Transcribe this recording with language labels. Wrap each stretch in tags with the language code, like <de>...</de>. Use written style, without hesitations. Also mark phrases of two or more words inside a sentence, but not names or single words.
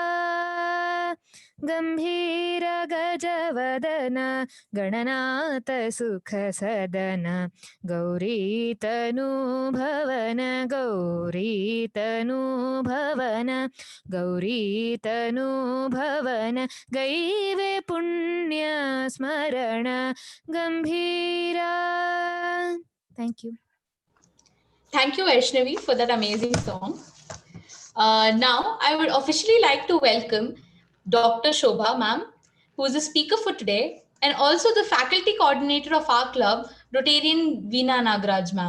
<kn>ಗಂಭೀರ ಗಜವದನ ಗಣನಾಥ ಸುಖ ಸದನ ಗೌರಿ ತನು ಭವನ ಗೌರಿ ತನು ಭವನ ಗೌರಿ ತನು ಭವನ ಗೈವೆ ಪುಣ್ಯ ಸ್ಮರಣ ಗಂಭೀರ.</kn> <en>Thank you. Thank you, Vaishnavi, for that amazing song. Now, I would officially like to welcome Dr. Shobha, ma'am, who is the speaker for today, and also the faculty coordinator of our club, Rotarian Veena Nagaraj, ma'am.</en>